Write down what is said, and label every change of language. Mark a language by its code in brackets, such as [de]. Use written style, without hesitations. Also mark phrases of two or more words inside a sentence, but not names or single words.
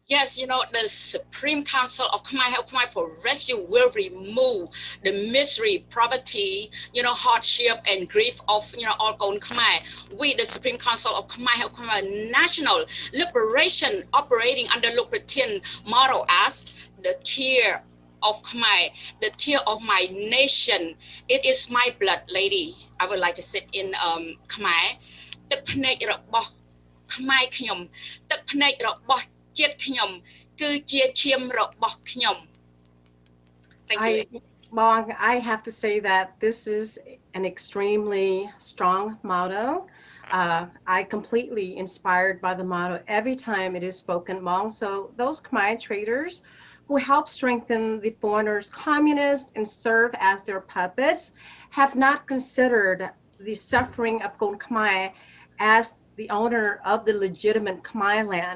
[en] Yes, you know, the Supreme Council of Khmer Help Khmer for Rescue will remove the misery, poverty, you know, hardship and grief of, you know, all Kon Khmer. We, the Supreme Council of Khmer Help Khmer National Liberation operating under Lucrative model as the tear of Khmer, the tear of my nation. It is my blood, lady. I would like to sit in Khmer. [km] ទឹកភ្នែករបស់ខ្មែរខ្ញុំទឹកភ្នែករបស់ជាតិខ្ញុំគឺជាឈាមរបស់ខ្ញុំ [en] Thank you. Bong, I have to say that this is an extremely strong motto. I completely inspired by the motto every time it is spoken, Bong. So those Khmer traders who help strengthen the foreigners' communists and serve as their puppets have not considered the suffering of Gon Khmer as the owner of the legitimate Khmer land.